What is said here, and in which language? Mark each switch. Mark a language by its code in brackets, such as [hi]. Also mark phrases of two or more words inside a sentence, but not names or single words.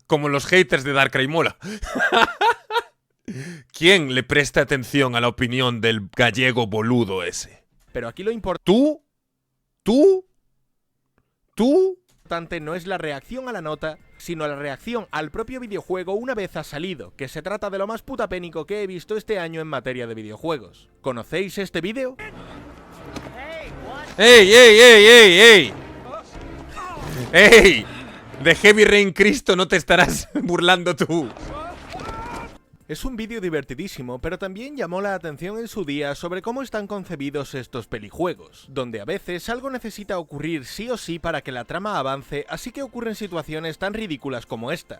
[es] Como los haters de Darkrai Mola. ¿Quién le presta atención a la opinión del gallego boludo ese? Pero aquí lo importante ¿Tú? ¿Tú? no es la reacción a la nota, sino la reacción al propio videojuego una vez ha salido, que se trata de lo más putapénico que he visto este año en materia de videojuegos. ¿Conocéis este vídeo? ¡Ey, ey, ey, ey, ey! ¡Ey! De Heavy Rain Cristo no te estarás burlando tú. Es un vídeo divertidísimo, pero también llamó la atención en su día sobre cómo están concebidos estos pelijuegos, donde a veces algo necesita ocurrir sí o sí para que la trama avance, así que ocurren situaciones tan ridículas como esta.